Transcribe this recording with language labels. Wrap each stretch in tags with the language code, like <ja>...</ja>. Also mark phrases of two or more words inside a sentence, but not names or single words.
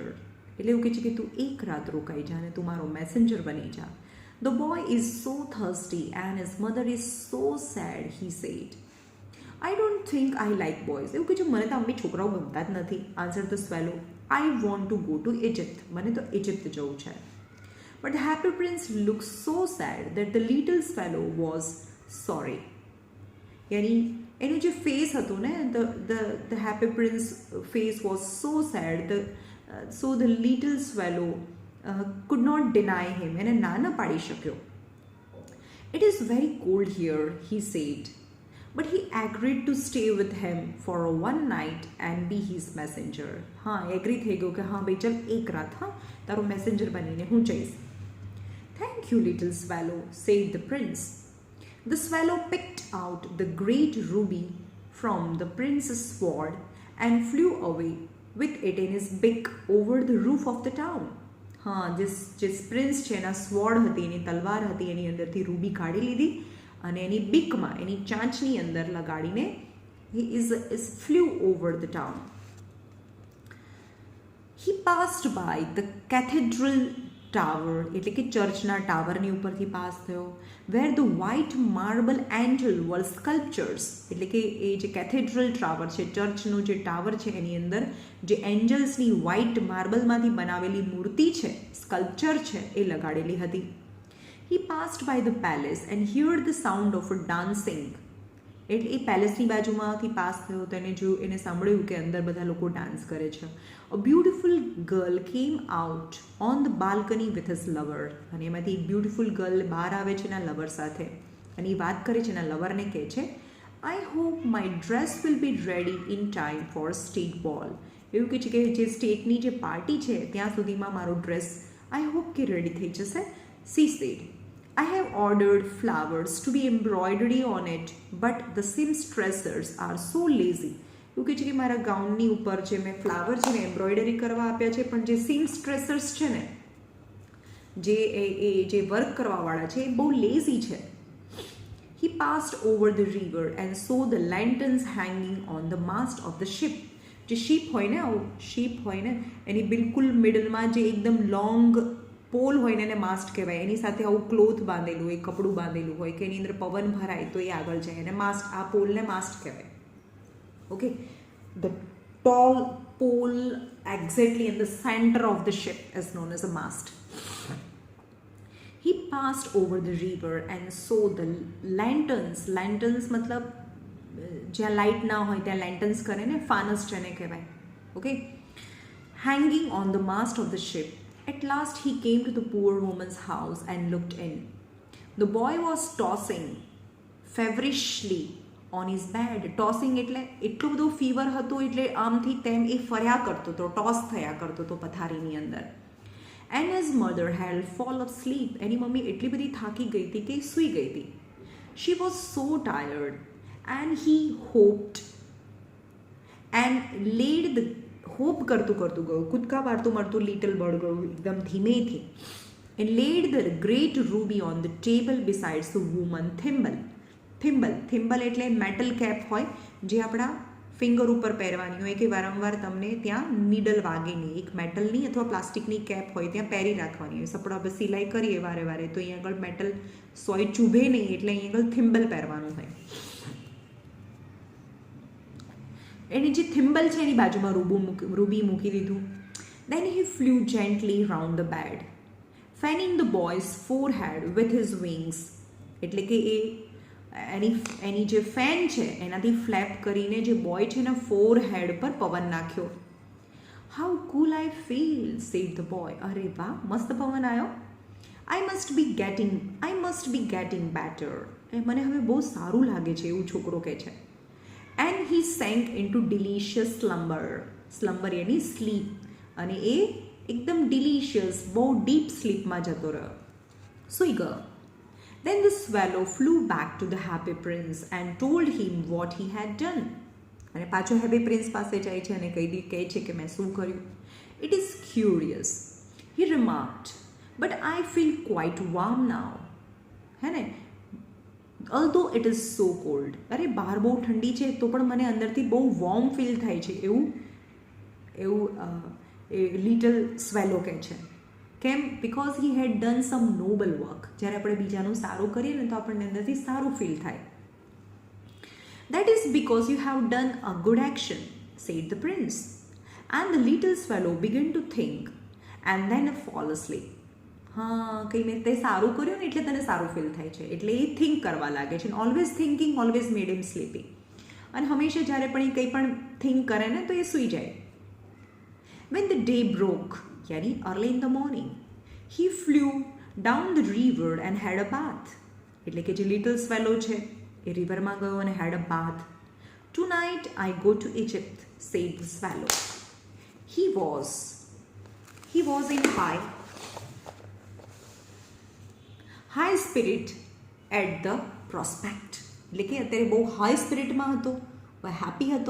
<gu>એટલે એવું કહે છે કે તું એક રાત રોકાઈ જા અને તું મારો મેસેન્જર બની જા.</gu> <en>The boy is so thirsty and his mother is so sad, he said. I don't think I like boys.</en> <gu>એવું કે છે મને તો આમ બી છોકરાઓ ગમતા જ નથી.</gu> <en>Answer the swallow. I want to go to Egypt.</en> <gu>મને તો ઇજિપ્ત જવું છે.</gu> <en>But the happy prince look so sad that the little swallow was sorry.</en> <gu>યાની એનું જે ફેસ હતું ને,</gu> <en>the happy prince face was so sad, so the little swallow could not deny him.</en> <gu>એને ના ન પાડી શક્યો.</gu> <en>It is very cold here, he said, but he agreed to stay with him for one night and be his messenger.</en> <gu>હા, એગ્રી થઈ ગયો કે હા ભાઈ ચલ એક રાત હા તારો મેસેન્જર બનીને હું જઈશ.</gu> <en>Thank you, little swallow, said the prince. The swallow picked out the great ruby from the prince's sword and flew away with it in his beak over the roof of the town.</en> <gu>હા, જે પ્રિન્સ છે એના સ્વોર્ડ હતી, એની તલવાર હતી, એની અંદરથી રૂબી કાઢી લીધી અને એની બીકમાં, એની ચાંચની અંદર લગાડીને</gu> <en>he is flew over the town. He passed by the cathedral tower,</en> <gu>એટલે કે ચર્ચના ટાવરની ઉપરથી પાસ થયો,</gu> <en>where the white marble angel were sculptures.</en> <gu>એટલે કે એ જે કેથેડ્રલ ટાવર છે, ચર્ચનું જે ટાવર છે એની અંદર જે એન્જલ્સની વ્હાઇટ માર્બલમાંથી બનાવેલી મૂર્તિ છે, સ્કલ્પચર છે, એ લગાડેલી હતી.</gu> <en>He passed by the palace and heard the sound of a dancing.</en> <gu>એટલે એ પેલેસની બાજુમાંથી પાસ થયો તો એને સાંભળ્યું કે અંદર બધા લોકો ડાન્સ કરે છે.</gu> <en>A beautiful girl came out on the balcony with his lover.</en> <gu>અને એમાંથી એક બ્યુટિફુલ ગર્લ બહાર આવે છે એના લવર સાથે અને એ વાત કરે છે એના લવરને કહે છે</gu> <en>I hope my dress will be ready in time for state ball.</en> <gu>એવું કહે છે કે જે સ્ટેટની જે પાર્ટી છે ત્યાં સુધીમાં મારો ડ્રેસ</gu> <en>I hope</en> <gu>કે રેડી થઈ જશે.</gu> <en>She said, I have ordered flowers to be embroidered on it, but the seamstresses are so lazy.</en> <gu>એવું કહે છે કે મારા ગાઉનની ઉપર જે મેં ફ્લાવર છે ને એમ્બ્રોઇડરી કરવા આપ્યા છે, પણ જે સીમસ્ટ્રેસર્સ છે ને, જે વર્ક કરવાવાળા છે એ બહુ લેઝી છે.</gu> <en>He passed over the river and saw the lanterns hanging on the mast of the ship.</en> <gu>જે શીપ હોય ને, આવું શીપ હોય ને એની બિલકુલ મિડલમાં જે એકદમ</gu> <en>long pole</en> <gu>હોય ને એને માસ્ટ કહેવાય. એની સાથે આવું ક્લોથ બાંધેલું હોય, કપડું બાંધેલું હોય કે એની અંદર પવન ભરાય તો એ આગળ જાય, એને માસ્ટ, આ પોલને માસ્ટ કહેવાય.</gu> <en>Okay, the tall pole exactly in the center of the ship is known as a mast. He passed over the river and saw the lanterns.</en> <gu>Lanterns मतलब જ્યાં લાઇટ ના હોય ત્યાં લેન્ટન્સ કરે ને, ફાનસ જેને કહેવાય. ઓકે,</gu> <en>hanging on the mast of the ship. At last he came to the poor woman's house and looked in. The boy was tossing feverishly on his bed.</en> <gu>Tossing એટલે એટલું બધું ફીવર હતું એટલે આમથી તેમ એ ફર્યા કરતો હતો, ટોસ થયા કરતો હતો પથારીની અંદર.</gu> <en>And his mother had fallen asleep.</en> <gu>એની મમ્મી એટલી બધી થાકી ગઈ હતી કે સૂઈ ગઈ હતી.</gu> <en>She was so tired and he hoped and laid the</en> <gu>હોપ કરતું ગયું, કૂદકા મારતું લિટલ બર્ડ ગયું એકદમ ધીમેથી.</gu> <en>And laid the great ruby on the table besides the woman thimble.</en> <gu>થિમ્બલ એટલે</gu> <en>metal cap</en> <gu>હોય જે આપણા ફિંગર ઉપર પહેરવાની હોય કે વારંવાર તમને ત્યાં નીડલ વાગે નહીં. એક મેટલની અથવા પ્લાસ્ટિકની કેપ હોય ત્યાં પહેરી રાખવાની હોય. સપડા આપણે સિલાઈ કરીએ વારે તો અહીંયા આગળ મેટલ સોય ચૂભે નહીં એટલે અહીંયા આગળ થિમ્બલ પહેરવાનું હોય. એની જે થિમ્બલ છે એની બાજુમાં રૂબી મૂકી દીધું.</gu> <en>Then he flew gently round the bed, fanning the boy's forehead with his wings.</en> <gu>એટલે કે એની જે ફેન છે એનાથી ફ્લેપ કરીને જે બોય છે એના ફોરહેડ પર પવન નાખ્યો.</gu> <en>How cool I feel, said the boy.</en> <gu>અરે વાહ, મસ્ત પવન આવ્યો.</gu> <en>I must be getting better.</en> <gu>મને હવે બહુ સારું લાગે છે એવું છોકરો કહે છે.</gu> <en>And he sank into delicious slumber યાની સ્લીપ.</en> <gu>અને એ એકદમ ડિલિશિયસ બહુ ડીપ સ્લીપમાં જતો રહ્યો, સૂઈ ગયો.</gu> <en>Then the swallow flew back to the happy prince and told him what he had done.</en> <gu>અને પાછો હેપી પ્રિન્સ પાસે જાય છે અને કહે છે કે મેં શું કર્યું.</gu> <en>It is curious, he remarked, but I feel quite warm now.</en> <gu>હે ને,</gu> <en>although it is so cold.</en> <gu>અરે બહાર બહુ ઠંડી છે તો પણ મને અંદરથી બહુ</gu> <en>warm feel</en> <gu>થાય છે એવું લિટલ સ્વેલો કહે છે.</gu> <en>કેમ? because he had done some noble work.</en> <gu>જ્યારે આપણે બીજાનું સારું કરીએ ને તો આપણને અંદરથી સારું ફીલ થાય.</gu> <en>That is because you have done a good action, said the prince. And the little swallow began to think and then fall asleep.</en> <gu>હા કંઈ મેં તે સારું કર્યું ને એટલે તને સારું ફીલ થાય છે, એટલે એ થિંક કરવા લાગે છે.</gu> <en>Always thinking always made him sleepy.</en> <gu>અને હંમેશા જ્યારે પણ એ કંઈ પણ થિંક કરે ને તો એ સૂઈ જાય.</gu> <en>When the day broke, યાની early in the morning, he flew down the river and had a bath.</en> <gu>એટલે કે જે લિટલ સ્વેલો છે એ રિવરમાં ગયો અને</gu> <en>had a bath. Tonight I go to Egypt, said the swallow. He was in high spirit at the prospect.</en> <gu>એટલે કે અત્યારે બહુ હાઈ સ્પિરિટમાં હતો, હેપી હતો.</gu>